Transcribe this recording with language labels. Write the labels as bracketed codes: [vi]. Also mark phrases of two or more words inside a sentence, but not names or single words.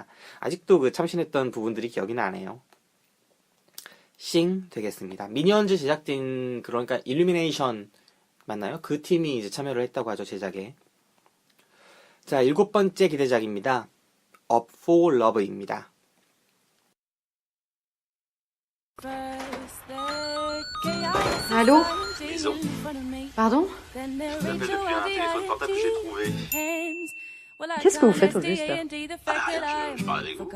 [ko] 아직도 그 참신했던 부분들이 기억이 나네요. 싱 되겠습니다. 미니언즈 제작진 그러니까 일루미네이션 맞나요? 그 팀이 이제 참여를 했다고 하죠, 제작에. 자, 7번째 기대작입니다. Up for Love입니다. [fr] Allô? Pardon? Je l'appelle depuis un téléphone portable que j'ai trouvé. Qu'est-ce que vous faites au juste là? Je parle avec vous.